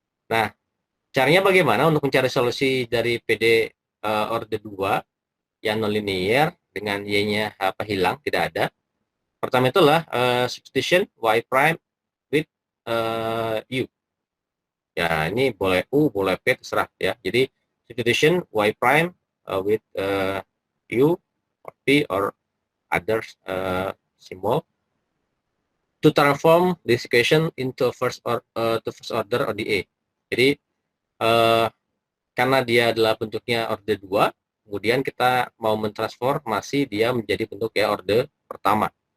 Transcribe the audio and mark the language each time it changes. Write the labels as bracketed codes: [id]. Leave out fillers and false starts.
[id] Nah, caranya bagaimana untuk mencari solusi dari PD order 2 yang nonlinear dengan y-nya hilang, tidak ada. Pertama itulah [en] substitution y prime with u. [id] Ya, ini boleh u, boleh p, terserah ya. Jadi [en] substitution y prime with u or p or other symbol to transform this equation into first order ODE. [id] Jadi karena dia adalah bentuknya order 2, kemudian kita mau mentransformasi dia menjadi bentuk ya order pertama.